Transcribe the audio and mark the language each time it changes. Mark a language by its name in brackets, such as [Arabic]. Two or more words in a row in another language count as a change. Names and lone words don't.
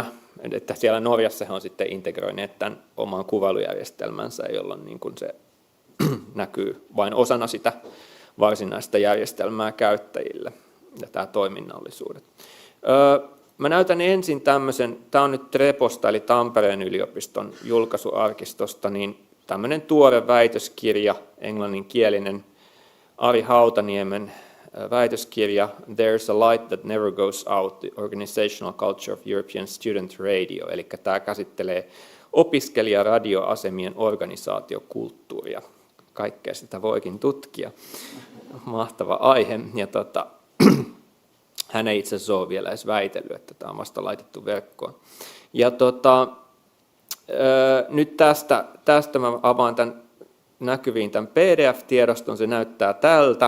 [Finnish] Että siellä Norjassa he on sitten integroineet tämän omaan kuvailujärjestelmänsä, jolloin niin kuin se näkyy vain osana sitä varsinaista järjestelmää käyttäjille ja tämä toiminnallisuudet. Mä näytän ensin tämmöisen, tämä on nyt Treposta eli Tampereen yliopiston julkaisuarkistosta, niin tämmöinen tuore väitöskirja, englanninkielinen Ari Hautaniemen väitöskirja [English] There's a Light That Never Goes Out, The Organizational Culture of European Student Radio, [Finnish] eli tämä käsittelee opiskelijaradioasemien organisaatiokulttuuria. Kaikkea sitä voikin tutkia. Mahtava aihe. Ja hän ei itse asiassa ole vielä edes väitellyt, että tämä on vasta laitettu verkkoon. Ja nyt tästä mä avaan tämän näkyviin tämän PDF-tiedoston, se näyttää tältä.